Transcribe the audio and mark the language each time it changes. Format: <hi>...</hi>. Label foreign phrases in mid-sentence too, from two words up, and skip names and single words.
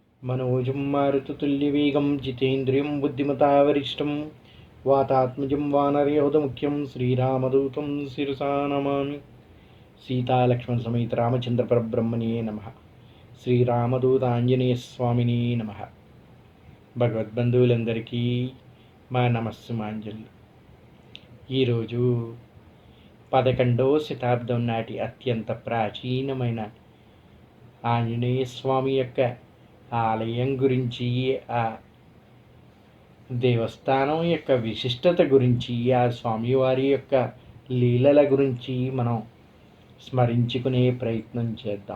<sa>मनोजं मारुततुल्यवेगं जितेन्द्रियं बुद्धिमतावरिष्ठं वातात्मजं वानरयोधमुख्यं श्रीरामदूतं शिरसा नमामि. సీతాలక్ష్మణ రామచంద్ర పరబ్రహ్మణే నమః. శ్రీరామదూత ఆంజనేయ స్వామిని నమః.</sa> <te>భగవద్బంధువులందరికీ మా నమస్సుమాంజలి. ఈరోజు 11వ శతాబ్దం నాటి అత్యంత ప్రాచీనమైన ఆంజనేయ స్వామి యొక్క ఆలయం గురించి, ఆ దేవస్థానం యొక్క విశిష్టత గురించి, ఆ స్వామివారి యొక్క లీలల గురించి మనం స్మరించుకునే ప్రయత్నం చేద్దాం.</te>